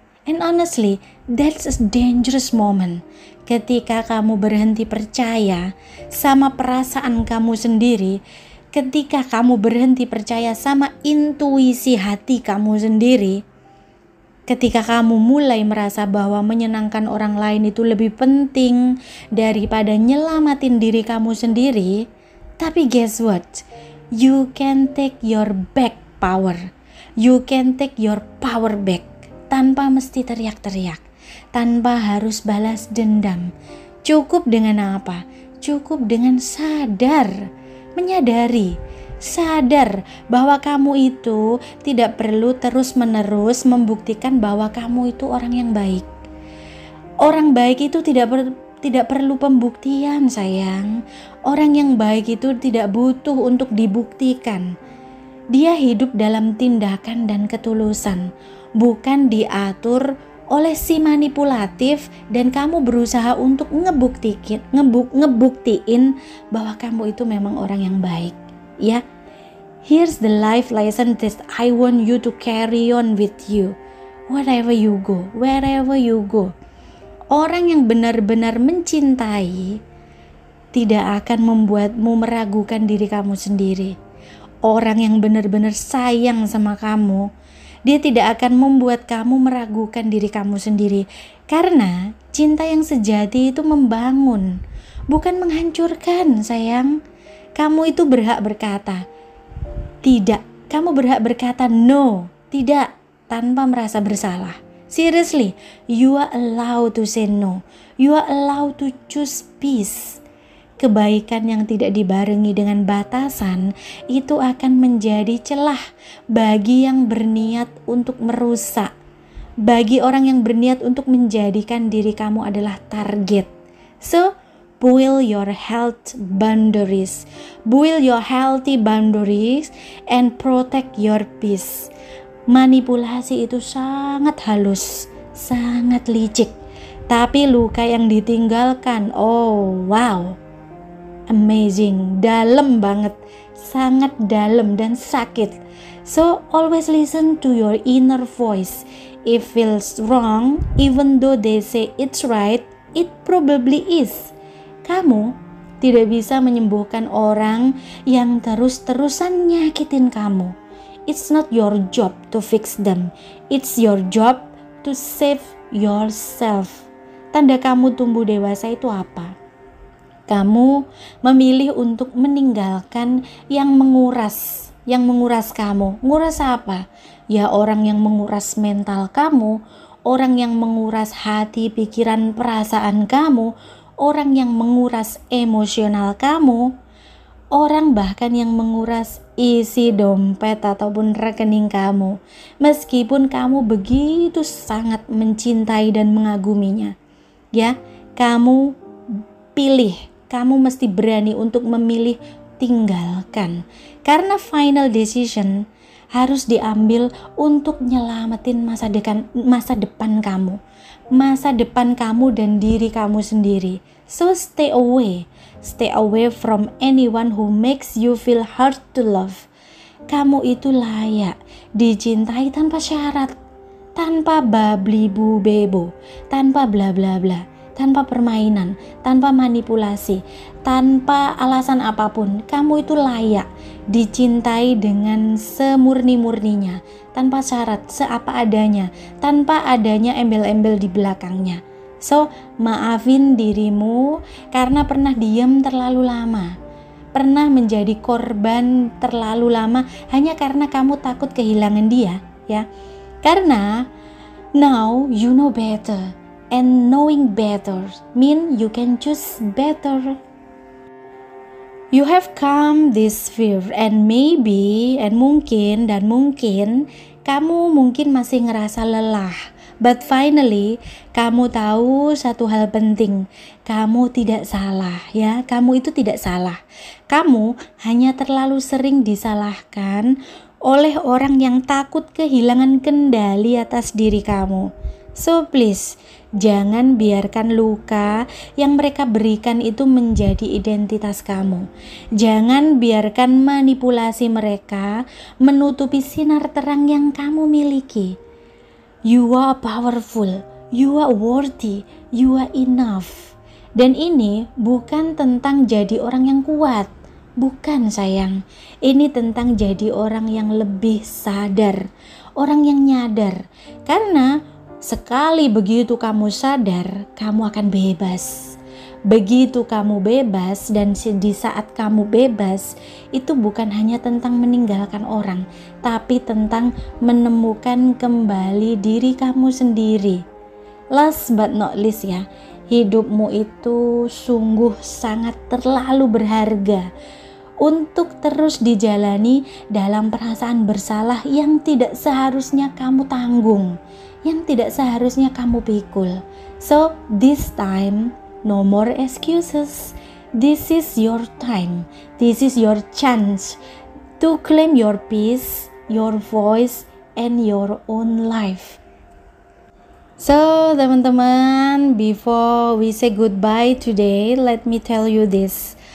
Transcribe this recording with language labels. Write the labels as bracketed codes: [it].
[en] And honestly, that's a dangerous moment. [id] Ketika kamu berhenti percaya sama perasaan kamu sendiri, ketika kamu berhenti percaya sama intuisi hati kamu sendiri, ketika kamu mulai merasa bahwa menyenangkan orang lain itu lebih penting daripada nyelamatin diri kamu sendiri. Tapi [en] guess what? You can take your back power. You can take your power back tanpa mesti teriak-teriak, tanpa harus balas dendam. [id] Cukup dengan apa? Cukup dengan sadar, menyadari, sadar bahwa kamu itu tidak perlu terus-menerus membuktikan bahwa kamu itu orang yang baik. Orang baik itu tidak perlu pembuktian, sayang. Orang yang baik itu tidak butuh untuk dibuktikan. Dia hidup dalam tindakan dan ketulusan, bukan diatur oleh si manipulatif dan kamu berusaha untuk ngebuktiin bahwa kamu itu memang orang yang baik. [en] Ya, here's the life lesson that I want you to carry on with you. Wherever you go, wherever you go. [id] Orang yang benar-benar mencintai tidak akan membuatmu meragukan diri kamu sendiri. Orang yang benar-benar sayang sama kamu, dia tidak akan membuat kamu meragukan diri kamu sendiri. Karena cinta yang sejati itu membangun, bukan menghancurkan, sayang. Kamu itu berhak berkata tidak. Kamu berhak berkata no, tidak, tanpa merasa bersalah. [en] Seriously, you are allowed to say no. You are allowed to choose peace. [id] Kebaikan yang tidak dibarengi dengan batasan itu akan menjadi celah bagi yang berniat untuk merusak. Bagi orang yang berniat untuk menjadikan diri kamu adalah target. [en] So, build your health boundaries. Build your healthy boundaries and protect your peace. [id] Manipulasi itu sangat halus, sangat licik. Tapi luka yang ditinggalkan, [en] oh wow, amazing, [id] dalam banget, sangat dalam dan sakit. [en] So always listen to your inner voice. If feels wrong, even though they say it's right, it probably is. [id] Kamu tidak bisa menyembuhkan orang yang terus-terusan nyakitin kamu. [en] It's not your job to fix them. It's your job to save yourself. [id] Tanda kamu tumbuh dewasa itu apa? Kamu memilih untuk meninggalkan yang menguras kamu. Nguras apa? Ya orang yang menguras mental kamu, orang yang menguras hati, pikiran, perasaan kamu, orang yang menguras emosional kamu, orang bahkan yang menguras isi dompet ataupun rekening kamu. Meskipun kamu begitu sangat mencintai dan mengaguminya. Ya, kamu pilih. Kamu mesti berani untuk memilih tinggalkan. Karena [en] final decision [id] harus diambil untuk nyelamatin masa depan kamu. Masa depan kamu dan diri kamu sendiri. [en] So stay away. Stay away from anyone who makes you feel hard to love. [id] Kamu itu layak dicintai tanpa syarat, tanpa babli bu bebo, tanpa bla bla bla, tanpa permainan, tanpa manipulasi, tanpa alasan apapun. Kamu itu layak dicintai dengan semurni-murninya, tanpa syarat, seapa adanya, tanpa adanya embel-embel di belakangnya. So, maafin dirimu karena pernah diam terlalu lama, pernah menjadi korban terlalu lama hanya karena kamu takut kehilangan dia, ya. Karena [en] now you know better, and knowing better mean you can choose better. You have come this far and maybe [id] mungkin kamu masih ngerasa lelah, [en] But finally, [id] kamu tahu satu hal penting. Kamu tidak salah ya, kamu itu tidak salah. Kamu hanya terlalu sering disalahkan oleh orang yang takut kehilangan kendali atas diri kamu. [en] So please, [id] jangan biarkan luka yang mereka berikan itu menjadi identitas kamu. Jangan biarkan manipulasi mereka menutupi sinar terang yang kamu miliki. [en] You are powerful, you are worthy, you are enough. [id] Dan ini bukan tentang jadi orang yang kuat. Bukan sayang, ini tentang jadi orang yang lebih sadar, orang yang nyadar. Karena sekali begitu kamu sadar, kamu akan bebas. Begitu kamu bebas dan di saat kamu bebas, itu bukan hanya tentang meninggalkan orang, tapi tentang menemukan kembali diri kamu sendiri. [en] Last but not least [id] ya, hidupmu itu sungguh sangat terlalu berharga untuk terus dijalani dalam perasaan bersalah yang tidak seharusnya kamu tanggung, yang tidak seharusnya kamu pikul. [en] So this time, no more excuses. This is your time. This is your chance to claim your peace, your voice, and your own life. So [id] teman-teman, [en] before we say goodbye today, let me tell you this.